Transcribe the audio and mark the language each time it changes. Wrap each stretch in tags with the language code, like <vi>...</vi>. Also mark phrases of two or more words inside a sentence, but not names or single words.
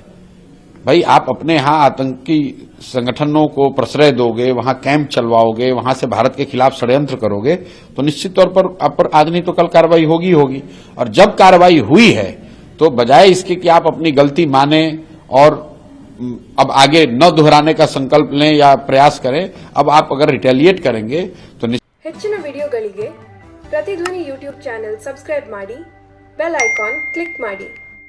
<hi>भाई आप अपने यहां आतंकी संगठनों को प्रश्रय दोगे, वहां कैंप चलवाओगे, वहां से भारत के खिलाफ षड्यंत्र करोगे, तो निश्चित तौर पर आप पर आज नहीं तो कल कार्रवाई होगी होगी। और जब कार्रवाई हुई है तो बजाय इसके कि आप अपनी गलती माने और अब आगे न दोहराने का संकल्प लें या प्रयास करें, अब आप अगर रिटेलिएट करेंगे तो</hi> <kn>ಹೆಚ್ಚಿನ ವಿಡಿಯೋಗಳಿಗೆ ಪ್ರತಿಧ್ವನಿ</kn> <en>YouTube channel subscribe</en> <kn>ಮಾಡಿ,</kn> <en>bell icon click</en> <kn>ಮಾಡಿ।</kn>